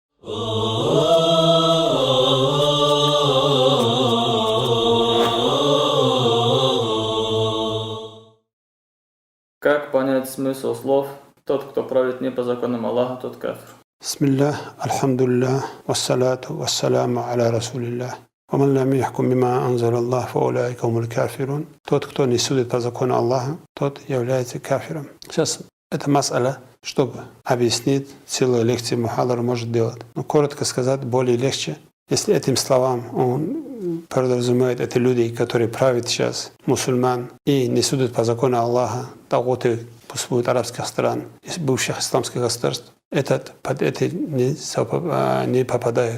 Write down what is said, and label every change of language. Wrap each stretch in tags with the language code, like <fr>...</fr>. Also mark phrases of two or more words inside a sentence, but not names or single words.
<ru>Как понять смысл слов «Тот, кто правит не по законам Аллаха, тот кафир»?</ru> <ar>بسم الله، الحمد لله، والصلاة والسلام على رسول الله. ومن لم يحكم بما أنزل الله فأولئك هم الكافرون.</ar> <ru>Тот, кто не судит по закону Аллаха, тот является кафиром. Сейчас эта мас'аля, чтобы объяснить, целую лекцию мухадар может делать. Но коротко сказать, более легче. Если этим словам он подразумевает, это люди, которые правят сейчас, мусульман, и не судят по закону Аллаха, тагуты существуют арабских стран, из бывших исламских государств, под это не попадают.</ru>